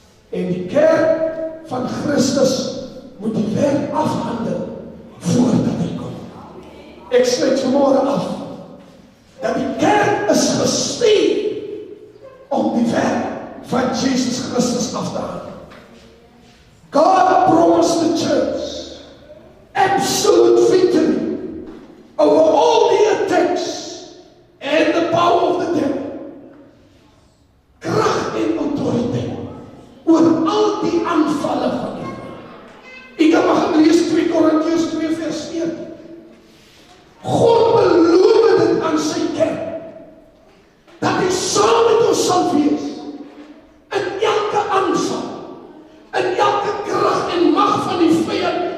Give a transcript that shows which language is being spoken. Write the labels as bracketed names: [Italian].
[Afrikaans] En die kerk van Christus moet die werk afhandel voordat hy kom. Ek sluit vanmôre af dat die kerk is gestuur om die werk van Jesus Christus af te handel. [English] God promised the church absolute victory over all the attacks and the power of the devil. [Afrikaans] Krag en autoriteit oor al die aanvalle van die vyand. Ek kan maar lees 2 Korintiërs 2 vers 1. God beloof dit aan sy kerk dat hy saam met ons sal wees in elke aanval, in elke krag en mag van die vyand.